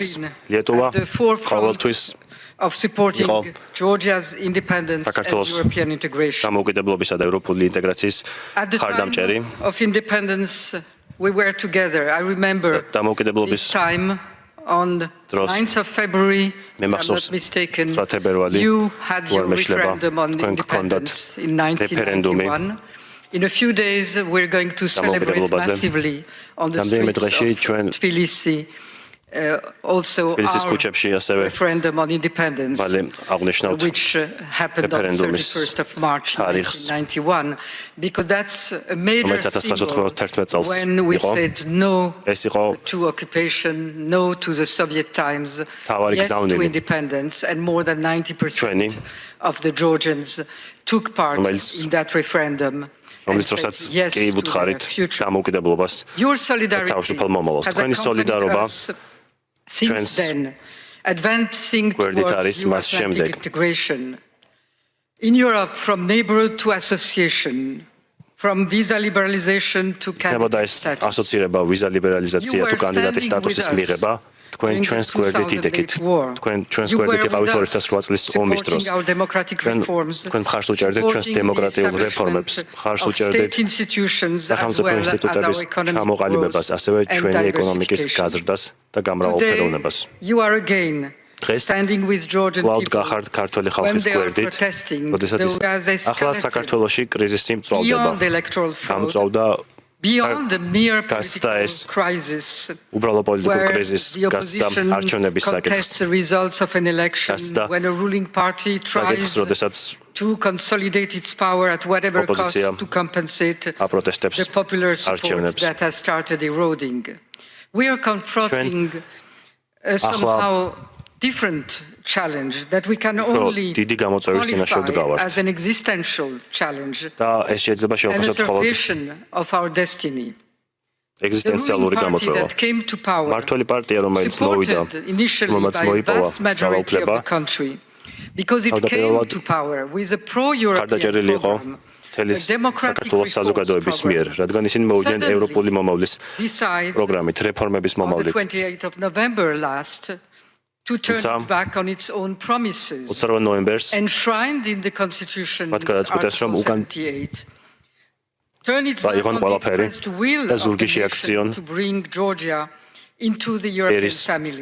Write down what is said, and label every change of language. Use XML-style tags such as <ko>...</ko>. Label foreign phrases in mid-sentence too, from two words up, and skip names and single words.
<ka>ლიეტუვა ყოველთვის იყო საქართველოს დამოუკიდებლობისა და ევროპული ინტეგრაციის მხარდამჭერი. დამოუკიდებლობის დროს მე მახსოვს 9 თებერვალი თუ არ მეშლება თქვენ გქონდათ რეფერენდუმი.</ka> <en>In a few days we're going to celebrate massively on the streets of Tbilisi also our referendum on independence which happened on 31st of March 1991 because that's a major symbol when we said no to occupation, no to the Soviet times, yes to independence, and more than 90% of the Georgians took part in that referendum.</en> <ka>რომლის დროსაც კი ვუთხარით დამოუკიდებლობას და თავისუფალ მომავალს. თქვენი სოლიდარობა ჩვენს გვერდით არის მას შემდეგ.</ka> <en>In Europe, from neighborhood to association, from visa liberalization to candidate status.</en> <ka>ასოცირება, ვიზა ლიბერალიზაცია თუ კანდიდატის სტატუსის მიღება. თქვენ ჩვენს გვერდით იდექით. თქვენ ჩვენს გვერდით იყავით 2008 წლის ომის დროს. თქვენ მხარს უჭერდით ჩვენს დემოკრატიულ რეფორმებს, მხარს უჭერდით სახელმწიფო ინსტიტუტების ჩამოყალიბებას, ასევე ჩვენი ეკონომიკის გაზრდას და გამრავალფეროვნებას. დღეს კვლავ გახართ ქართველი ხალხის გვერდით, როდესაც ახლა საქართველოში კრიზისი მწვავდება. გამწვავდა</ka> <en>Beyond the mere political crisis,</en> <ka>უბრალო პოლიტიკურ კრიზისს, გასცდა არჩევნების საკითხს,</ka> <en>the results of an election when a ruling party tries to consolidate its power at whatever cost to compensate the popular support that has started eroding. We are confronting somehow different challenge that we can only qualify as an existential challenge and a salvation of our destiny.</en> <ka>ეგზისტენციალური გამოწვევა. მართველი პარტია, რომელიც მოვიდა, რომელმაც მოიპოვა ძალაუფლება,</ka> <en>because it came to power with a pro-European program.</en> <ka>საქართველოს საზოგადოების მიერ, რადგან ისინი მოვიდნენ ევროპული მომავლის პროგრამით, რეფორმების მომავლით.</ka> <en>28th of November last to turn it back on its own promises, enshrined in the Constitution, Article 78. Turn it back on the expressed will of the nation to bring Georgia into the European family.</en>